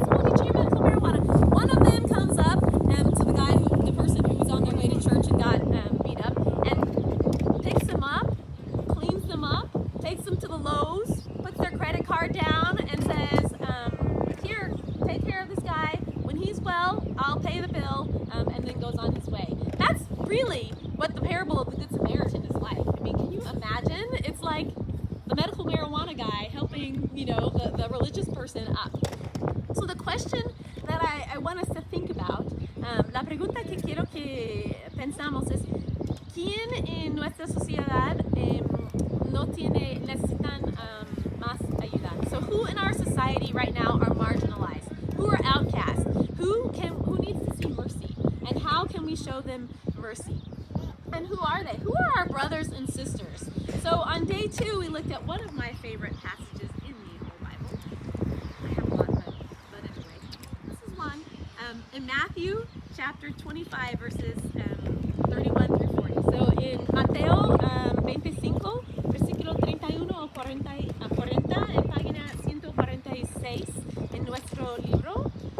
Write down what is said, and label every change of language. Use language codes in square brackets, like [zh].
[en] We'll get you your medical marijuana. One of them comes up to the person who was on their way to church and got beat up, and picks them up, cleans them up, takes them to the Lowe's, puts their credit card down, and says, here, take care of this guy. When he's well, I'll pay the bill, and then goes on his way. That's really what the parable of the Good Samaritan is like. I mean, can you imagine? It's like the medical marijuana guy helping, the religious person up. So the question that I want us to think about, [es] la pregunta que quiero que pensamos es, ¿quién en nuestra sociedad necesitan más ayuda? [en] So who in our society right now are marginalized? Who are outcasts? Who needs to see mercy? And how can we show them mercy? And who are they? Who are our brothers and sisters? So on 2, we looked at one of my favorite passages in the whole Bible. I have a lot of them, but anyway, this is one. In Matthew chapter 25, verses 31 through 40. [es] So in Mateo 25, versículo 31 o 40, en página 146 en nuestro libro.